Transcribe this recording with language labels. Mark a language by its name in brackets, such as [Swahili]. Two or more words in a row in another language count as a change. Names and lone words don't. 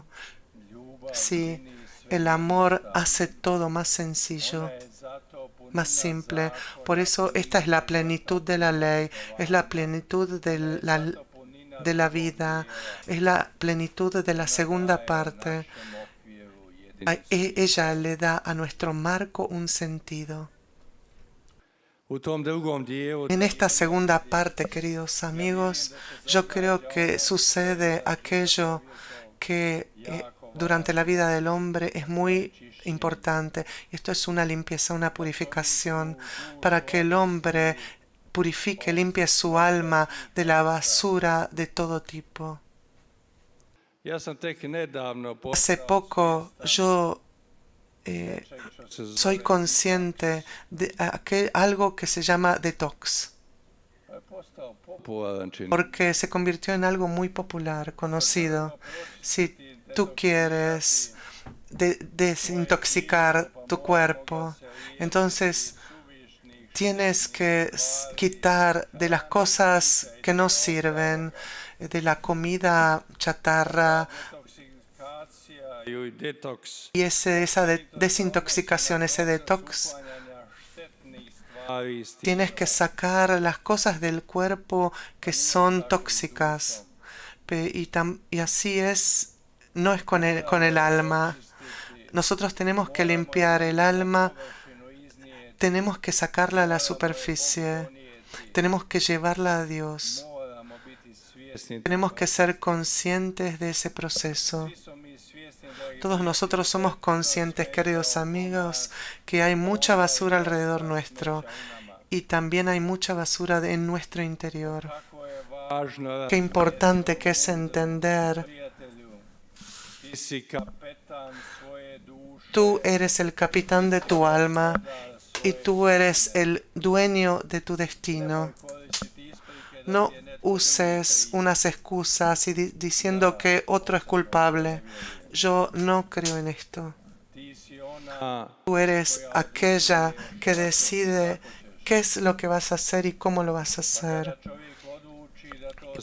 [Spanish] Sí, el amor hace todo más sencillo, más simple. Por eso esta es la plenitud de la ley, es la plenitud de la vida, es la plenitud de la segunda parte. Ella le da a nuestro marco un sentido. [Croatian] U tom drugom dijelu [Spanish] En esta segunda parte, queridos amigos, yo creo que sucede aquello que durante la vida del hombre es muy importante. Esto es una limpieza, una purificación, para que el hombre purifique, limpie su alma de la basura de todo tipo. [Croatian] ja sam tek nedavno [Spanish] Hace [Croatian] postao [Spanish] poco yo [Croatian] nečeg što se [Spanish] soy [Croatian] zove, [Spanish] consciente de algo que se llama detox, [Croatian] je postao popularan čin. [Spanish] porque se convirtió en algo muy popular, conocido. Si tú quieres desintoxicar tu cuerpo, entonces tienes que quitar de las cosas que no sirven, de la comida chatarra, [Croatian] Detoksikacija i detoks [Spanish] y esa desintoxicación, ese detox, [Croatian] uklanjanja štetnih stvari iz tih [Spanish] tienes que sacar las cosas del cuerpo que son tóxicas. Y así es, no es con el alma. Nosotros tenemos que limpiar el alma, [Croatian] površinu iznijeti, [Spanish] tenemos que sacarla a la superficie, tenemos que llevarla a Dios. [Croatian] moramo biti svjesni. [Spanish] Tenemos que ser conscientes de ese proceso. [Croatian] Svi smo mi svjesni, dragi [Spanish] Todos nosotros somos conscientes, queridos amigos, que hay mucha basura alrededor nuestro y también hay mucha basura en nuestro interior. [Croatian] kako je važno [Spanish] Qué importante que es entender, [Croatian] prijatelju. Ti si kapetan svoje duše. [Spanish] tú eres el capitán de tu alma y tú eres el dueño de tu destino. [Croatian] Koristiti isprike da [Spanish] No [Croatian] ti je netko [Spanish] uses unas excusas y diciendo que otro es culpable. Yo no creo en esto. [Croatian] ti si ona [Spanish] Tú eres aquella que decide qué es lo que vas a hacer y cómo lo vas a hacer. [Croatian] da čovjek odluči da to